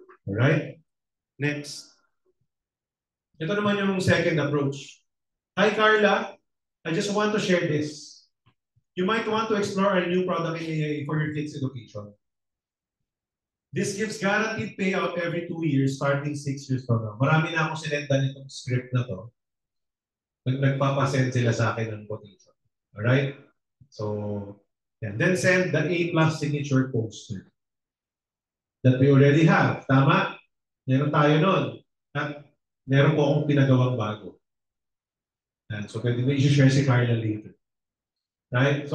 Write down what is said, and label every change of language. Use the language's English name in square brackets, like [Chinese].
[English] Alright? Next. [Filipino] Ito naman yung [English] second approach. Hi, Carla. I just want to share this. You might want to explore a new product in AIA for your kids' education. This gives guaranteed payout every 2 years starting 6 years from now. [Filipino] Marami na akong sinenda nitong script na to. Nagpapasend sila sa akin ng quotation. [English] Alright? So, and then send the A+ signature poster that we already have. [Filipino] Tama? Meron tayo nun. At meron po akong pinagawang bago. [English] And so, [Filipino] pwede mo i-share si Carla [English] later. Right?